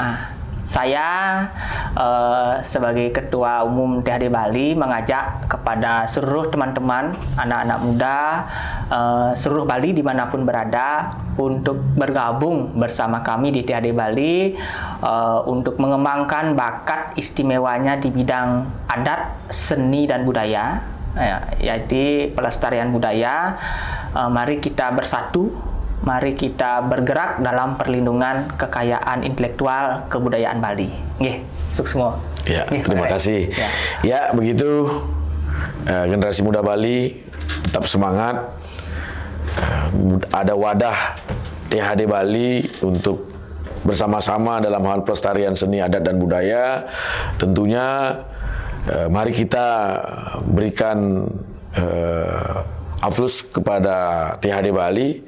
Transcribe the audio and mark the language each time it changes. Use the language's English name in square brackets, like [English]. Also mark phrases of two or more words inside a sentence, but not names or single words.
[Indonesian] Saya sebagai Ketua Umum THD Bali mengajak kepada seluruh teman-teman, anak-anak muda, seluruh Bali dimanapun berada, untuk bergabung bersama kami di THD Bali untuk mengembangkan bakat istimewanya di bidang adat, seni, dan budaya, yaitu pelestarian budaya. Mari kita bersatu. Mari kita bergerak dalam perlindungan kekayaan intelektual kebudayaan Bali. Nggih, sukses semua. Ya, terima kasih. Ya, begitu generasi muda Bali tetap semangat. Ada wadah THD Bali untuk bersama-sama dalam hal pelestarian seni adat dan budaya. Tentunya mari kita berikan Aflus kepada THD Bali.